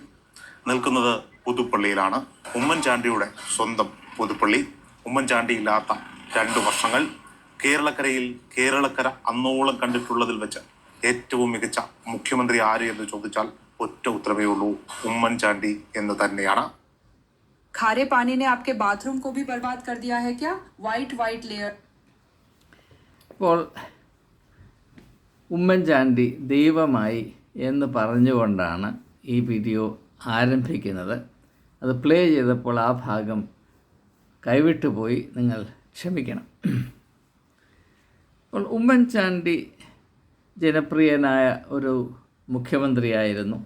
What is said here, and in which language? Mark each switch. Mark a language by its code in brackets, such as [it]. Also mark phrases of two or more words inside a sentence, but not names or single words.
[ml] നിൽക്കുന്നത് പുതുപ്പള്ളിയിലാണ്. ഉമ്മൻചാണ്ടിയുടെ സ്വന്തം പുതുപ്പള്ളി. ഉമ്മൻചാണ്ടി ഇല്ലാത്ത 2 വർഷങ്ങൾ. കേരളക്കര അന്നോളം കണ്ടിട്ടുള്ളതിൽ വെച്ച് ഏറ്റവും മികച്ച മുഖ്യമന്ത്രി ആര് എന്ന് ചോദിച്ചാൽ ഒറ്റ ഉത്തരവേ ഉള്ളൂ, ഉമ്മൻചാണ്ടി എന്ന് തന്നെയാണ്. [hi] खारे पानी ने आपके बाथरूम को भी बर्बाद कर दिया है क्या? [en] white layer. [ml] ഇപ്പോൾ ഉമ്മൻചാണ്ടി ദൈവമായി എന്ന് പറഞ്ഞുകൊണ്ടാണ് ഈ വീഡിയോ ആരംഭിക്കുന്നത്. അത് പ്ലേ ചെയ്തപ്പോൾ ആ ഭാഗം കൈവിട്ടു പോയി, നിങ്ങൾ ക്ഷമിക്കണം. അപ്പോൾ ഉമ്മൻചാണ്ടി ജനപ്രിയനായ ഒരു മുഖ്യമന്ത്രിയായിരുന്നു.